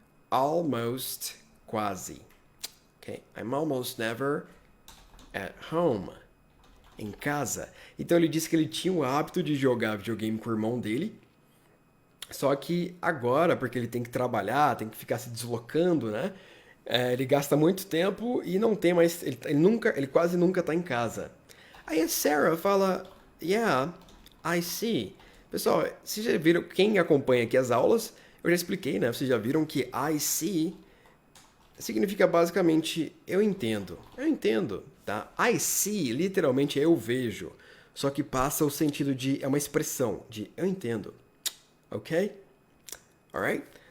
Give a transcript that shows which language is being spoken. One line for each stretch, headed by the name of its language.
English: Almost, quase. Okay? I'm almost never at home.
Portuguese: Em casa. Então ele disse que ele tinha o hábito de jogar videogame com o irmão dele. Só que agora, porque ele tem que trabalhar, tem que ficar se deslocando, né? Ele gasta muito tempo e não tem mais. Ele quase nunca tá em casa. Aí a Sarah fala,
English: Yeah, I see.
Portuguese: Pessoal, vocês já viram, quem acompanha aqui as aulas, eu já expliquei, né? Vocês já viram que I see significa basicamente eu entendo. Eu entendo, tá?
English: I see,
Portuguese: literalmente eu vejo. Só que passa o sentido de, é uma expressão de eu entendo. Ok? Alright?